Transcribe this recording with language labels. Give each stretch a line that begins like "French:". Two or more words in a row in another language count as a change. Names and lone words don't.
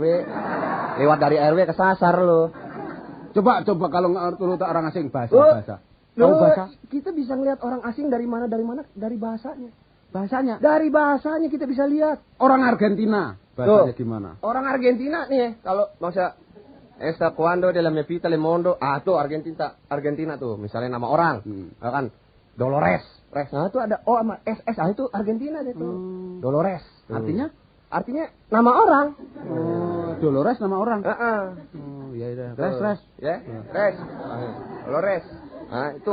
Indonesian: Lewat dari RW kesasar lu. Coba kalau nggak orang asing bahasa. Tahu bahasa? Kita bisa ngelihat orang asing dari mana? Dari bahasanya. Dari bahasanya kita bisa lihat. Orang Argentina bahasanya gimana? Orang Argentina nih, kalau maksudnya Esta cuando de la mepita le mondo, tuh Argentina tuh, misalnya nama orang, kan Dolores, nah itu ada O sama SS, itu Argentina deh tuh, Dolores. Artinya nama orang. Dolores nama orang. Iya. Res. Dolores. Nah, itu